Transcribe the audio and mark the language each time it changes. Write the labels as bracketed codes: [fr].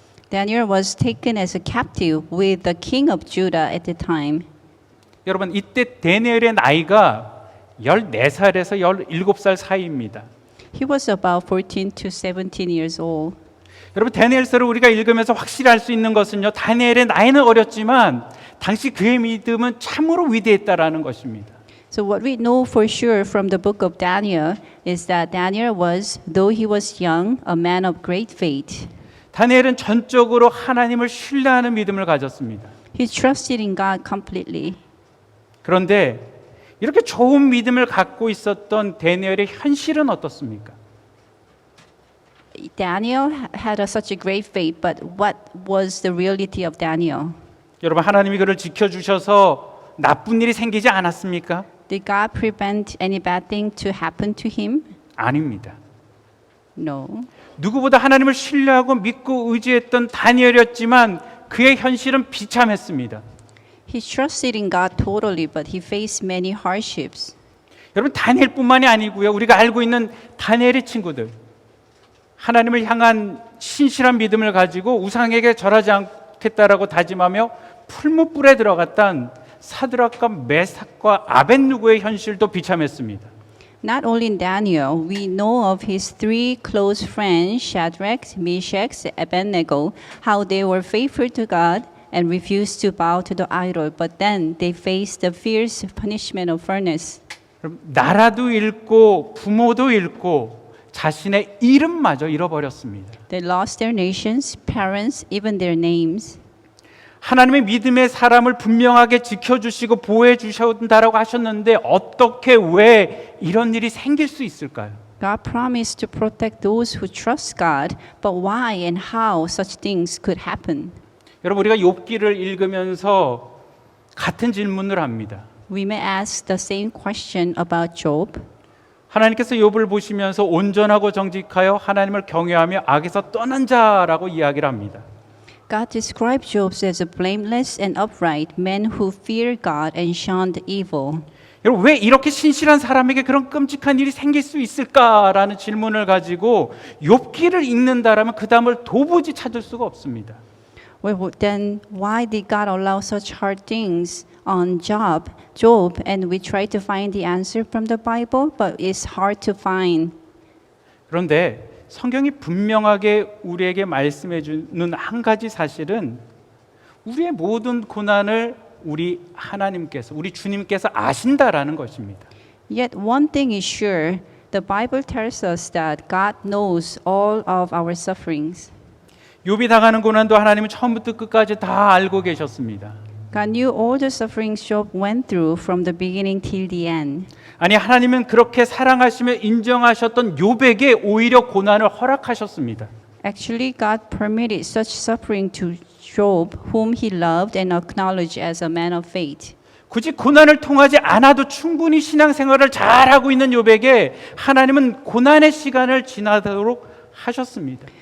[en] Daniel was taken as a captive with the king of Judah at the time. [ko] 여러분 이때 다니엘의 나이가 14살에서 17살 사이입니다. [en] He was about 14 to 17 years old. [ko] 여러분 다니엘서를 우리가 읽으면서 확실히 알 수 있는 것은요. 다니엘의 나이는 어렸지만 당시 그의 믿음은 참으로 위대했다라는 것입니다. [en] So what we know for sure from the book of Daniel is that Daniel was, though he was young, a man of great faith. [ko] 다니엘은 전적으로 하나님을 신뢰하는 믿음을 가졌습니다. [en] He trusted in God completely. [ko] 그런데 이렇게 좋은 믿음을 갖고 있었던 다니엘의 현실은 어떻습니까? [en] Daniel had such a great faith, but what was the reality of Daniel? [ko] 여러분 하나님이 그를 지켜주셔서 나쁜 일이 생기지 않았습니까? [en] Did God prevent any bad thing to happen to him? [ko] 아닙니다. [en] No. [ko] 누구보다 하나님을 신뢰하고 믿고 의지했던 다니엘이었지만 그의 현실은 비참했습니다. [en] He trusted in God totally, but he faced many hardships. [ko] 여러분 다니엘뿐만이 아니고요. 우리가 알고 있는 다니엘의 친구들 하나님을 향한 신실한 믿음을 가지고 우상에게 절하지 않겠다라고 다짐하며 풀무불에 들어갔던 사드락과 메삭과 아벳누고의 현실도 비참했습니다. [en] Not only in Daniel, we know of his three close friends, Shadrach, Meshach, and Abednego, how they were faithful to God and refused to bow to the idol, but then they faced the fierce punishment of furnace. [ko] 나라도 잃고 부모도 잃고 자신의 이름마저 잃어버렸습니다. [en] They lost their nations, parents, even their names. [ko] 하나님의 믿음의 사람을 분명하게 지켜주시고 보호해 주신다라고 하셨는데 어떻게 왜 이런 일이 생길 수 있을까요? [en] God promised to protect those who trust God, but why and how such things could happen? [ko] 여러분 우리가 욥기를 읽으면서 같은 질문을 합니다. [en] We may ask the same question about Job. [ko] 하나님께서 욥을 보시면서 온전하고 정직하여 하나님을 경외하며 악에서 떠난 자라고 이야기를 합니다. [en] God described Job as a blameless and upright man who feared God and shunned evil. [ko] 여러분 왜 이렇게 신실한 사람에게 그런 끔찍한 일이 생길 수 있을까라는 질문을 가지고 욥기를 읽는다라면 그 답을 도무지 찾을 수가 없습니다. [en] Well, then why did God allow such hard things on Job, and we try to find the answer from the Bible, but it's hard to find. [ko] 그런데 성경이 분명하게 우리에게 말씀해 주는 한 가지 사실은 우리의 모든 고난을 우리 하나님께서, 우리 주님께서 아신다라는 것입니다. [en] Yet one thing is sure, the Bible tells us that God knows all of our sufferings. [ko] 욥이 당하는 고난도 하나님은 처음부터 끝까지 다 알고 계셨습니다. [en] God knew all the sufferings Job went through from the beginning till the end. [ko] 아니 하나님은 그렇게 사랑하시며 인정하셨던 욥에게 오히려 고난을 허락하셨습니다. [en] Actually, God permitted such suffering to Job, whom he loved and acknowledged as a man of faith. [ko] 굳이 고난을 통하지 않아도 충분히 신앙생활을 잘하고 있는 욥에게 하나님은 고난의 시간을 지나도록 하셨습니다.